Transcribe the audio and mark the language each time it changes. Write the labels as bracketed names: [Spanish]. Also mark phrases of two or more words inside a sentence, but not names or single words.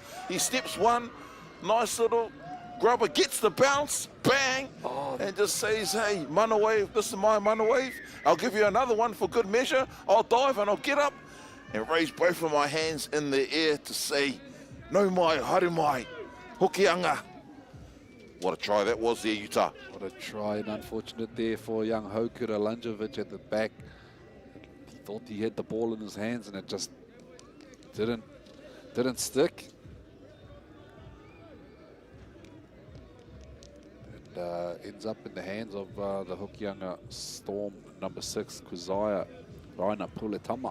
[English] He steps one, nice little grubber, gets the bounce, bang, and just says, hey, mana wave, this is my mana wave. I'll give you another one for good measure. I'll dive and I'll get up and raise both of my hands in the air to say, [Māori] no mai, haere mai, hokianga. [English] What a try that was there, Utah. What a try, and unfortunate there for young Hokura Lanjovic at the back. He thought he had the ball in his hands and it just didn't stick. And ends up in the hands of the Hokianga Storm number 6, Kuzaya Raina Puletama.